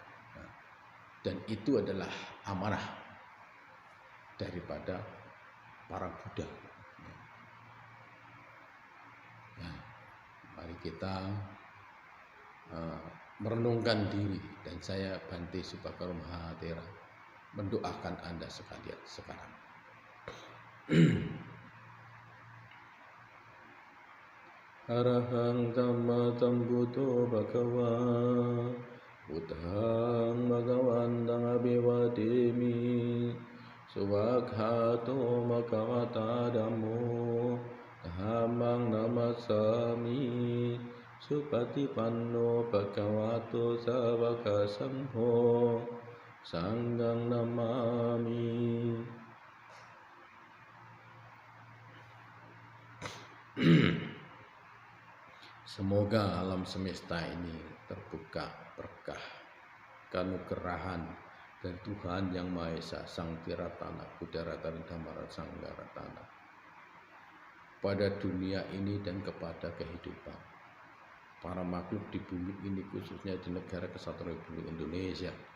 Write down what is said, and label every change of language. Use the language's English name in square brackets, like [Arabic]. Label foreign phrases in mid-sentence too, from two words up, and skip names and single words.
[Indonesian] Nah, dan itu adalah amanah daripada para Buddha. Nah, mari kita merenungkan diri, dan saya Bante Subakaro Mahathera mendoakan Anda sekalian sekarang. [Pali] Arahang Dhamma Sambuddho Bhagava Buddhang Bhagawantang Abhivademi Suwakhato Bhagavata Dhammo Dhammang Namassami Supatipanno Bhagavato Sawaka Sangho Sanghang Namami. [Indonesian] Semoga alam semesta ini terbuka berkah, keanugerahan, dan Tuhan Yang Maha Esa, Sang Tiratana, Kudaratana, Dhamara, Sanggaratana, pada dunia ini dan kepada kehidupan para makhluk di bumi ini, khususnya di negara Kesatuan Republik Indonesia.